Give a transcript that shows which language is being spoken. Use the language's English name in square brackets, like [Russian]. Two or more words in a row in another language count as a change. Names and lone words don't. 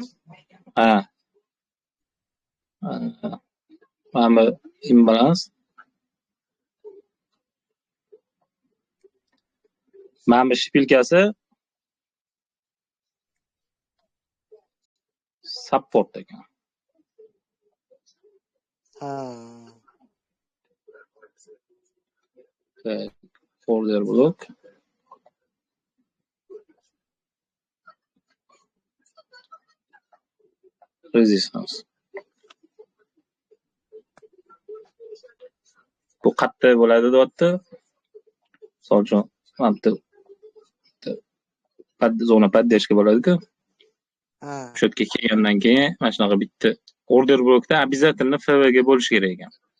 [Uzbek] Ha. Mana bu imbalans. Mana bu shpilkasi support ekan. Ha. [English] Order block. [Uzbek] Resistance. Bu qattiq bo'ladi deyapti. Misol uchun mana bu zona поддержка bo'ladi-ku. Ha. Shu yerga kelgandan keyin mana shunaqa bitta order blokda обязательно FV ga bo'lish kerak ekan.